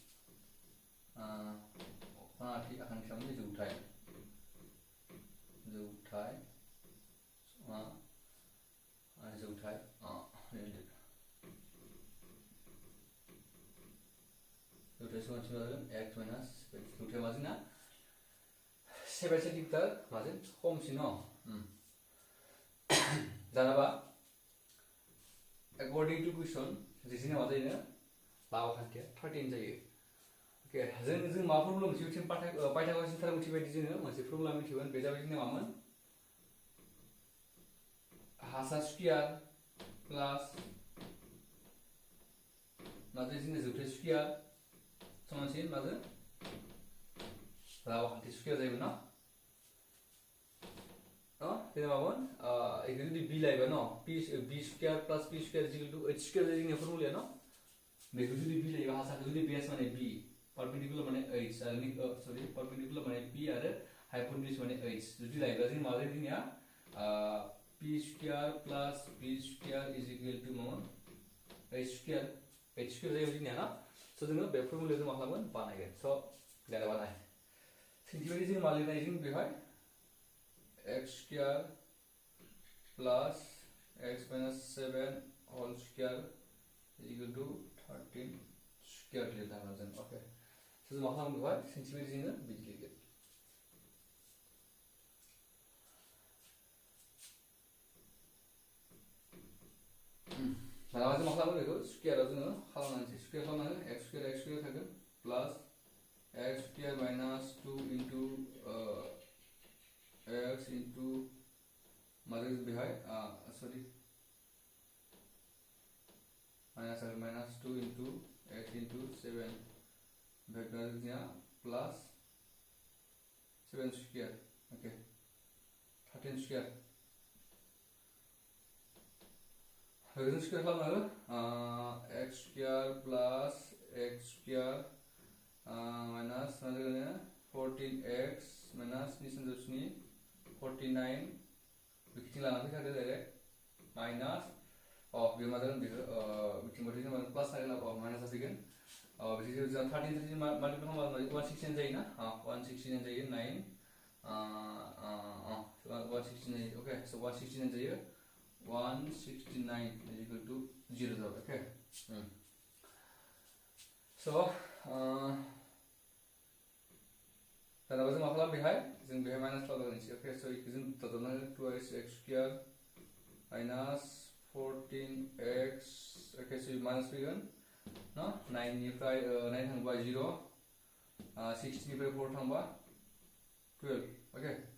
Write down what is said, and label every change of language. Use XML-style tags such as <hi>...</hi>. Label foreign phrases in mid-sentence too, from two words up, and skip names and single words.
<brx>खनाथि आखान्थि 3 नि जौथाय जौथाय समानसिन जागोन x माइनास जौथाया मा जोंना 7 सेन्टिमिटार माजों खमसिन न जानोबा</brx> <en>according to question</en> <brx>जोंना मा जायो लाव आखान्थिया 13 जायो ओके जों मा फर्मुला मोनसे पाइथागरासनि थारओंथि बायदि जोङो मोनसे फर्मुला मिथिगोन बे जाबाय जोंना मामोन हासा स्क्वायर प्लास माने जोंना जौथाय स्क्वायर समानसिन माजों लाव आखान्थि स्क्वायर जायोमोन ना जेनेबा मामोन इखौ जुदि b लायोबा न</brx> <en>b square plus p square is equal to h square</en> <brx>जायो जोंनिया फर्मुलाया न बेखौ जुदि b लायोबा हासाखौ जुदि बेस माने b परपेंडिकुलर माने h आरो सॉरी परपेंडिकुलर माने p आरो हाइपोटेन्यूज माने h जुदि लायोबा जों मा जायो जोंनिया</brx> <en>p square plus b square is equal to</en> <brx>मामोन h स्क्वायर जायो जोंनिया ना स' जोङो बे फर्मुलायाव जों मा खालामगोन बानायगोन स' जेनेबा नाय सिम्पली जों मा लिरनाय जों बेवहाय</brx> <en>x square plus x minus 7 whole square is equal to 13 square</en> <brx>लिरना जों ओके स' जों मा खालामगोन बेवहाय सिम्पली जोङो बिदि लिरगोन दाना जों मा खालामगोन बेखौ स्क्वायराव जोङो खालामनांसै स्क्वायर खालामनांगोन</brx> <en>x square</en> <brx>थागोन प्लास</brx> <en>x square minus 2 into x into</en> <brx>मादों बेहाय सॉरी माइनस</brx> <en>2 into x into 7</en> <brx>बेहाय जोंनिया प्लस 7 स्क्वायर ओके 13 स्क्वायर बेखौ स्क्वायर खालामनांगोन</brx> <en>x square plus x square</en> <brx>माइनस मा जागोन 14x माइनस 49 बिथिं लाना फैखादो डाइरेक्ट माइनस बे मा जागोन बेखौ बिथिंबाथाय जों प्लास थागोन माइनास जासिगोन बिथिं जों 13 माल्टिप्लाइ खालामबा 169 जायो ना 169 जायो 9 169 जायो ओके स' 169 जायो</brx> <en>169 is equal to 0</en> <brx>जाबाय ओके स' दाना जों मा खालाम बेहाय जों बेहाय माइनास खालामगोन एसे ओके स' इखौ जों दाजाबनांगोन 2x स्क्वायर माइनास 14x ओके स' माइनास फैगोन न 9 निफ्राय 9 थांबा 0 60 निफ्राय 4 थांबा 12 ओके</brx>